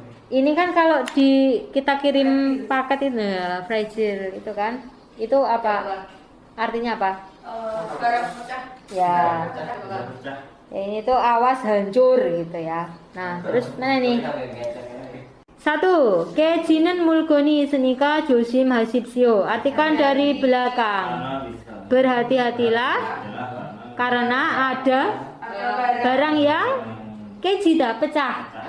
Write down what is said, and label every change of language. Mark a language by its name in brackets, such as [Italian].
[Indonesian] Ini kan kalau kita kirim paket itu fragile itu kan, itu apa? Artinya apa? barang pecah. Ya. Ya, ini tuh awas hancur gitu ya. Nah, terus mana nih? 1. [Korean] 깨지는 물건이 있으니까 조심하십시오. [Indonesian] Artikan dari belakang. Berhati-hatilah karena ada barang yang 깨지다, pecah.